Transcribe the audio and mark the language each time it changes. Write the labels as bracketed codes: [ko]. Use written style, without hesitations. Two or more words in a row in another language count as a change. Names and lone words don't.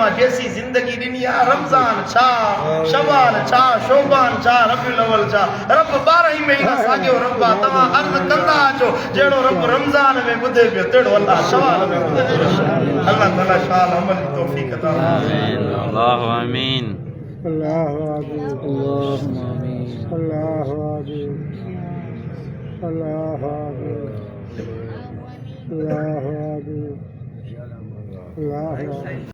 [sd] आहे जेसी ज़िंदगी ॾिनी आहे रमज़ान छा शवाल छा शोबान छा रबीउल अव्वल छा रब 12 महीना साॻियो रब आहे तव्हां अर्ज़ु कंदा अचो जहिड़ो रब रमज़ान में ॿुधे पियो तहिड़ो अल्लाह शवाल में ॿुधे [ar] الله تعالى [sd] शाल अमल जी तौफ़ीक़ अता [ar] الله آمين الله آمين الله آمين الله آمين الله آمين الله آمين